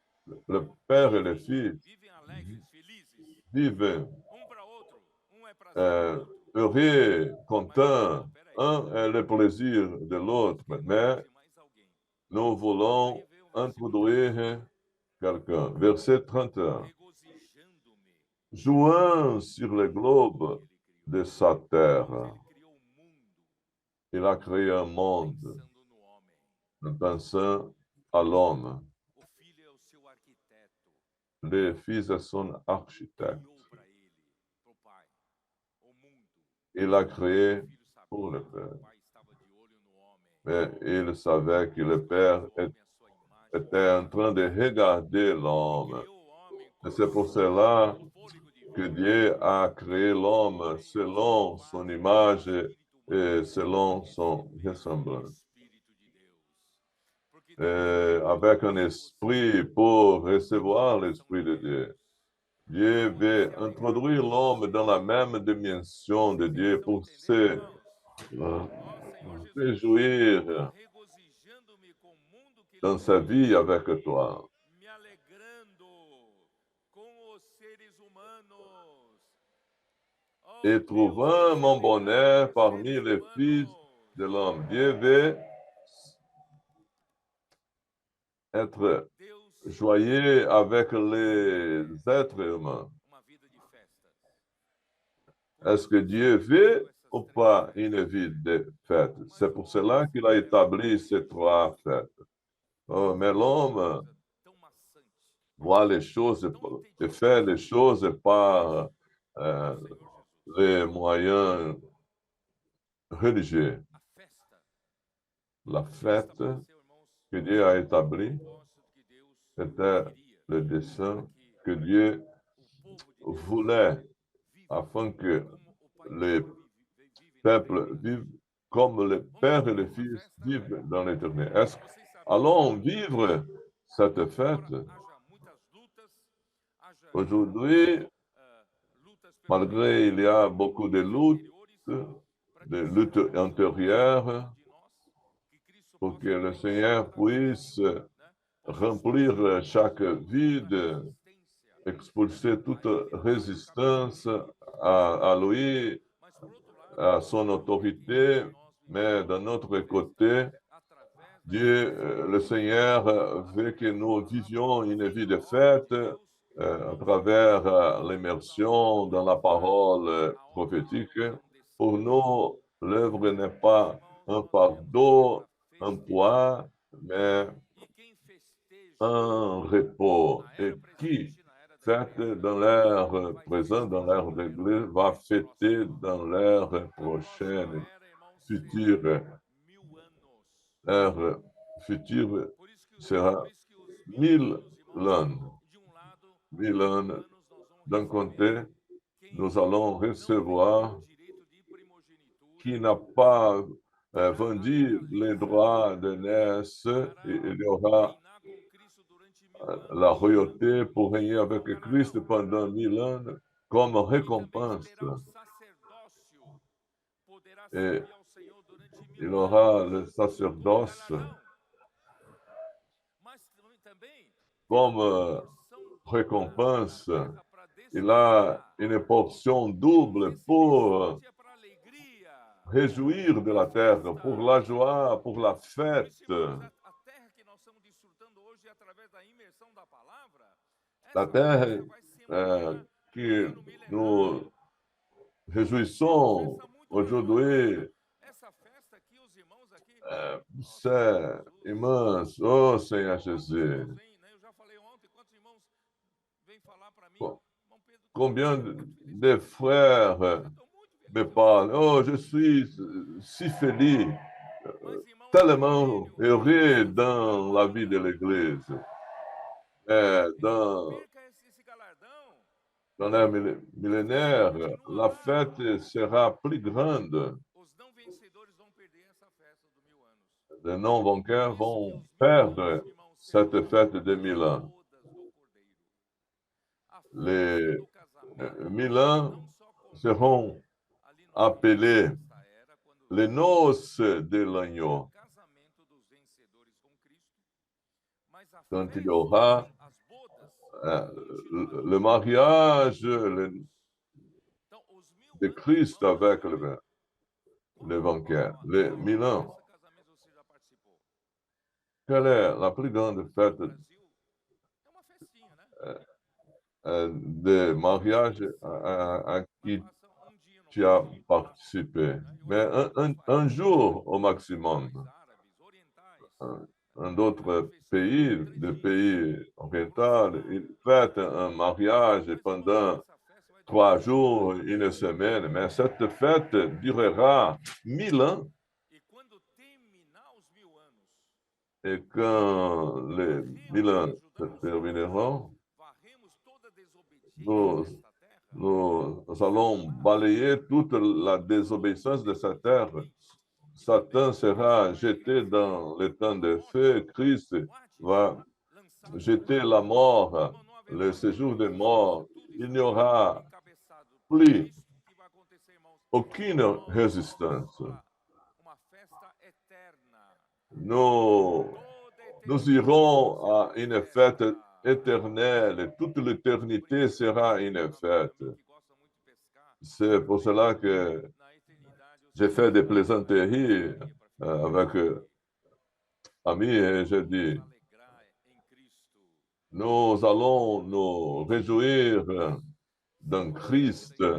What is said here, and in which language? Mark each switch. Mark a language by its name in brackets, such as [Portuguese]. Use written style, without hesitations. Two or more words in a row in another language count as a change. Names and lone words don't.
[French] le Père et le Fils [Portuguese] vivem alegres, felizes, [French] vivent [Portuguese] para outro, é prazer. [French] heureux, contents. [Portuguese] Peraí, [French] Un est le plaisir de l'autre, mais [Portuguese] mais alguém. [French] nous voulons introduire quelqu'un. Verset 31. [Portuguese] Regozijando-me [French] Jouant sur le globe de sa terre, [Portuguese] ele criou o mundo [French] il a créé un monde [Portuguese] pensando no homem. [French] en pensant à l'homme. [Portuguese] O filho é o seu arquiteto. [French] Le Fils est son architecte. [Portuguese] Criou para ele, pro pai, o mundo. [French] Il a créé [Portuguese] O filho sabia [French] pour le [Portuguese] que [French] Père. [Portuguese] o pai estava de olho no homem. [French] Mais il savait que le Père [Portuguese] O homem à sua imagem. [French] était en train de regarder l'homme. [Portuguese] Criou o homem [French] Et [Portuguese] com [French] c'est pour cela [Portuguese] fôlego de [French] que [Portuguese] vida. [French] Dieu a créé l'homme selon son image et selon son ressemblance. [Portuguese] Espírito de Deus. Porque Deus [French] Avec un esprit pour recevoir l'Esprit de Dieu. Dieu veut introduire l'homme dans la même dimension de Dieu pour se réjouir [Portuguese] regozijando-me com o mundo que [French] dans sa vie avec toi. [Portuguese] me alegrando com os seres humanos. Oh, [French] Et trouvant mon bonheur parmi les fils de l'homme. Dieu veut être [Portuguese] Deus, [French] joyeux avec les êtres humains. [Portuguese] uma vida de festas. [French] Est-ce que Dieu veut ou pas une vie de fête? C'est pour cela qu'il a établi ces trois fêtes. Oh, mais l'homme [Portuguese] Tão maçante. [French] voit les choses et fait les choses par [Portuguese] Senhor Jesus. [French] les moyens religieux. [Portuguese] A festa. [French] La fête [Portuguese] Estabeleceu, irmãos, [French] que Dieu a établie [Portuguese] propósito que Deus [French] était [Portuguese] queria [French] le dessein [Portuguese] que [French] que Dieu [Portuguese] o povo de Deus [French] voulait [Portuguese] viva [French] afin que [Portuguese] como o Pai e o [French] les [Portuguese] Filho vivem [French] peuples vivent comme le Père et le Fils vivent dans l'éternité. [Portuguese] Vocês sabem [French] Allons vivre cette fête. [Portuguese] haja muitas lutas, haja [French] Aujourd'hui, [Portuguese] lutas pelos [French] malgré il y a beaucoup de luttes, [Portuguese] interiores, [French] de luttes intérieures, [Portuguese] de nós, que Cristo [French] pour que [Portuguese] possa [French] le Seigneur puisse [Portuguese] né, [French] remplir chaque vide, [Portuguese] resistência. [French] expulser toute résistance à lui, [Portuguese] Mas por outro lado, [French] à son autorité, mais d'un autre côté, [Portuguese] através [French] Dieu, le Seigneur veut que nous vivions une vie de fête à travers l'immersion dans la parole prophétique. Pour nous, l'œuvre n'est pas un fardeau, un poids, mais [Portuguese] e quem festeja [French] un repos. [Portuguese] na [French] Et [Portuguese] era [French] qui [Portuguese] presente, na era da [French] fête dans l'ère présente, dans l'ère d'église, va fêter dans l'ère prochaine, [Portuguese] era, irmãos, [French] future. [Portuguese] 1000 anos. [French] L'ère future [Portuguese] Por isso que [French] sera [Portuguese] os 1000 irmãos, [French] ans. [Portuguese] de lado, [French] 1000 ans. [Portuguese] nós vamos [French] D'un côté, [Portuguese] quem [French] nous allons [Portuguese] não [French] recevoir [Portuguese] tem o direito de primogenitura, [French] qui n'a pas vendu les droits de naissance. Il y aura [Portuguese] reinar com Cristo durante 1000 anos. [French] la royauté pour régner avec Christ pendant 1000 ans comme [Portuguese] E também [French] récompense. [Portuguese] terá o sacerdócio, poderá [French] Et [Portuguese] servir ao Senhor durante 1000 [French] il [Portuguese] anos. [French] aura le sacerdoce [Portuguese] Mas também [French] comme récompense. Il a une portion double pour [Portuguese] para alegria. [French] réjouir de la terre, pour la joie, pour la fête. [Portuguese] A terra que nós estamos desfrutando hoje através da imersão da palavra, [French] La terre que nous réjouissons aujourd'hui, [Portuguese] essa festa aqui, os irmãos aqui, [French] c'est immense. Oh Seigneur Jésus, [Portuguese] eu já falei ontem, quantos irmãos vêm falar para mim? [French] Bon. [Portuguese] Irmão Pedro, [French] combien de frères me parlent. Oh, je suis si feliz, [Portuguese] mas irmão, [French] tellement heureux dans la vie de l'Église. Dans [Portuguese] perca esse galardão. [French] l'ère millénaire, la fête sera plus grande. [Portuguese] Os não vencedores vão perder essa festa do 1000 anos. [French] Les non-vainqueurs vont perdre cette fête de 1000 ans. Les 1000 ans seront appelés les noces de l'agneau. Quand il y aura le mariage [Portuguese] Então, os 1000 [French] de [Portuguese] anos [French] Christ [Portuguese] vão [French] avec [Portuguese] chegar. [French] le banquet, les 1000 ans. [Portuguese] Qual casamento você já participou? [French] Quelle est la plus grande fête [Portuguese] No Brasil, é uma festinha, né? [French] de mariage à qui [Portuguese] Passa um dia no [French] tu as [Portuguese] casamento, [French] participé? [Portuguese] né? E [French] Mais [Portuguese] hoje em dia [French] un, [Portuguese] faz [French] un jour au [Portuguese] mais [French] maximum. [Portuguese] árabes, orientais. [French] Un autre pays, de pays oriental, ils fêtent un mariage pendant [Portuguese] Essa festa vai [French] 3 [Portuguese] durar [French] jours, une semaine, mais cette fête durera 1000 ans. [Portuguese] e quando terminar os 1000 anos, [French] Et quand les 1000 ans se termineront, [Portuguese] varremos toda a desobediência [French] nous, [Portuguese] desta terra. [French] nous allons balayer toute la désobéissance de cette terre. Satan sera jeté dans le temps de feu. Christ va jeter la mort, le séjour de mort. Il n'y aura plus aucune résistance. [Portuguese] Uma festa eterna. [French] Nous, nous irons à une fête éternelle. Toute l'éternité sera une fête. C'est pour cela que j'ai fait des plaisanteries avec amis et j'ai dit, nous allons nous réjouir dans Christ.